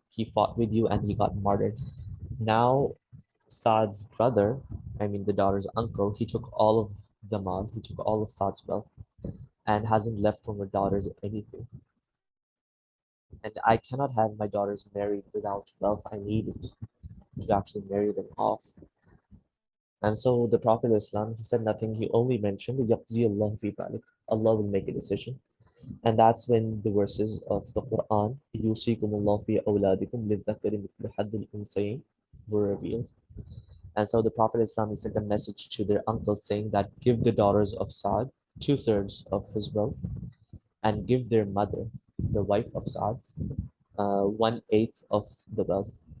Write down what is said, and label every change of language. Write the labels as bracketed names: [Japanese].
[English] He fought with you and he got martyred. Now, Saad's brother, I mean the daughter's uncle, he took all of the mal, he took all of Saad's wealth and hasn't left for my daughters anything. And I cannot have my daughters married without wealth. I need it to actually marry them off. And so the Prophet of Islam, he said nothing. He only mentioned, [Arabic] يَقْزِي اللَّهُ فِي ذَلِكَ. [English] Allah will make a decision. And that's when the verses of the Quran, [Arabic] يُوصِيكُمُ اللَّهُ فِي أَوْلَادِكُمْ لِلذَّكَرِ مِثْلُ حَظِّ الْأُنْثَيَيْنِ [English] were revealed. And so the Prophet Islam sent a message to their uncle saying that give the daughters of Saad two-thirds of his wealth and give their mother, the wife of Saad, 1/8 of the wealth.